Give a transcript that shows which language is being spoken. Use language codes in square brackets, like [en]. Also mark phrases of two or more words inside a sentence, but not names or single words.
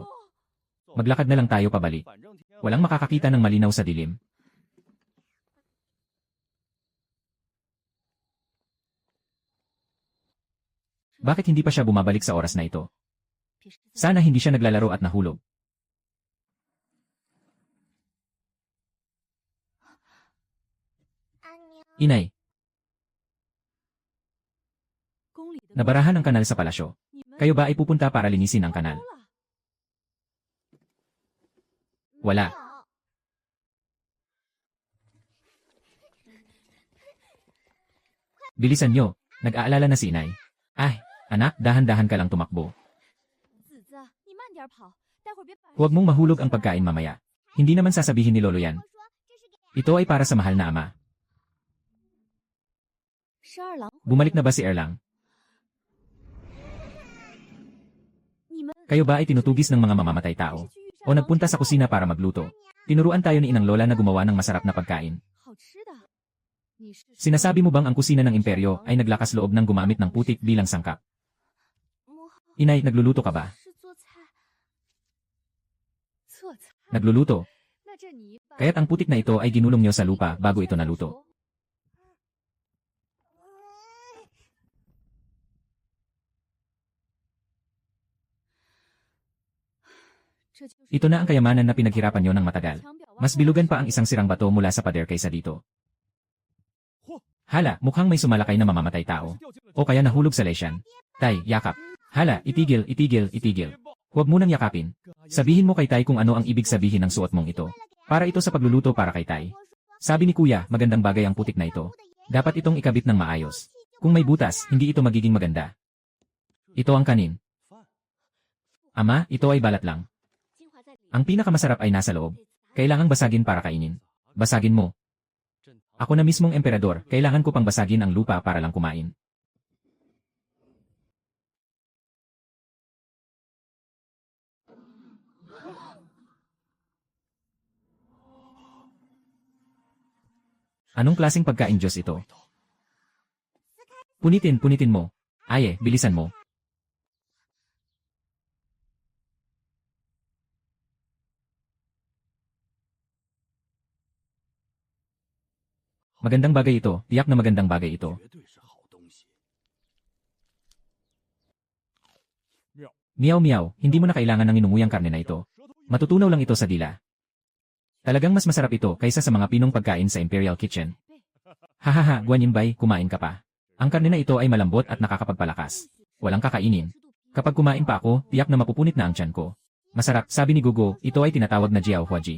[tl] Maglakad na lang tayo pabalik. Walang makakakita ng malinaw sa dilim. Bakit hindi pa siya bumabalik sa oras na ito? Sana hindi siya naglalaro at nahulog. [zh] 阿娘？ [tl] Inay, [zh] 宫里的 [tl] nabarahan ang kanal sa palasyo. [zh] 你们 [tl] Kayo ba ay pupunta para linisin ang kanal? [zh] 偷了 [tl] Wala. [zh] 有 [tl] Bilisan nyo. Nag-aalala na si Inay. Ay, anak, dahan-dahan ka lang tumakbo. [zh] 子子，你慢点跑，待会儿别把 [tl] Huwag mong mahulog ang pagkain mamaya. Hindi naman sasabihin ni Lolo yan. [zh] 我说这是给 [tl] Ito ay para sa mahal na ama. [zh] 十二郎。 [tl] Bumalik na ba si Erlang? [zh] 你们 [tl] Kayo ba ay tinutugis ng mga mamamatay tao? O nagpunta sa kusina para magluto? Tinuruan tayo ni Inang Lola na gumawa ng masarap na pagkain. [zh] 好吃的。你是 [tl] Sinasabi mo bang ang kusina ng imperyo ay naglakas loob ng gumamit ng putik bilang sangkap? [zh] 母后 [tl] Inay, nagluluto ka ba? [zh] 是做菜，做菜。 [tl] Nagluluto. [zh] 那这泥巴 [tl] Kaya't ang putik na ito ay ginulong nyo sa lupa bago ito naluto. [zh] 这就是 [tl] Ito na ang kayamanan na pinaghirapan nyo ng matagal. [zh] 墙表挖 [tl] Mas [zh] 出来 [tl] bilugan pa ang isang sirang bato mula sa pader kaysa dito. Hala, mukhang may sumalakay na mamamatay tao. O kaya nahulog sa lesyan. Tay, yakap. Hala, itigil, itigil, itigil. Huwag munang yakapin. Sabihin mo kay Tay kung ano ang ibig sabihin ng suot mong ito. Para ito sa pagluluto para kay Tay. Sabi ni Kuya, magandang bagay ang putik na ito. Dapat itong ikabit ng maayos. Kung may butas, hindi ito magiging maganda. Ito ang kanin. Ama, ito ay balat lang. [zh] 精华在里 [tl] Ang pinakamasarap ay nasa loob. Kailangang basagin para kainin. Basagin mo. [zh] 朕堂 [tl] Ako na mismong emperador, kailangan ko pang basagin ang lupa para lang kumain. Anong klaseng pagkain Diyos ito? Punitin, punitin mo. Aye, bilisan mo. Magandang bagay ito, tiyak na magandang bagay ito. [zh] 绝对是好东西。 [tl] Meow meow, hindi mo na kailangan ng inunguyang karne na ito. Matutunaw lang ito sa dila. Talagang mas masarap ito kaysa sa mga pinong pagkain sa Imperial Kitchen. Hahaha, Guanyimbay, kumain ka pa. Ang karne na ito ay malambot at nakakapagpalakas. Walang kakainin. Kapag kumain pa ako, tiyak na mapupunit na ang tiyan ko. Masarap, sabi ni Gugo, ito ay tinatawag na Jiao Huaji.